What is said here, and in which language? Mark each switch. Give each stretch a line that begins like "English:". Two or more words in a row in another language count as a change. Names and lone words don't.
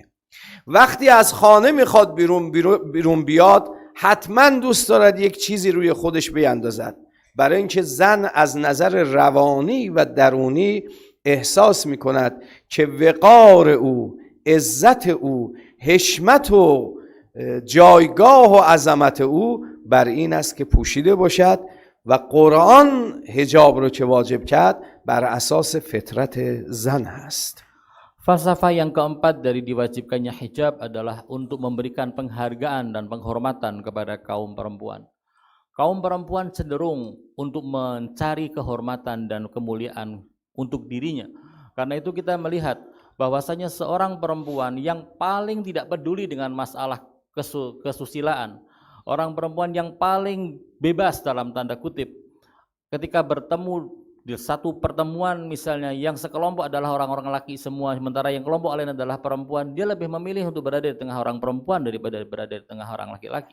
Persian: وقتی از خانه میخواد بیرون بیاد، حتما دوست دارد یک چیزی روی خودش بیندازد، برای اینکه زن از نظر روانی و درونی احساس میکند که وقار او، عزت او، حشمت و جایگاه و عظمت او بر این است که پوشیده باشد و قرآن حجاب رو که واجب کرد بر اساس فطرت زن هست.
Indonesian: Falsafah yang keempat dari diwajibkannya hijab adalah untuk memberikan penghargaan dan penghormatan kepada kaum perempuan. Kaum perempuan cenderung untuk mencari kehormatan dan kemuliaan untuk dirinya. Karena itu kita melihat bahwasanya seorang perempuan yang paling tidak peduli dengan masalah kesusilaan, orang perempuan yang paling bebas dalam tanda kutip, ketika bertemu di satu pertemuan misalnya yang sekelompok adalah orang-orang laki semua, sementara yang kelompok lain adalah perempuan, dia lebih memilih untuk berada di tengah orang perempuan daripada berada di tengah orang laki-laki.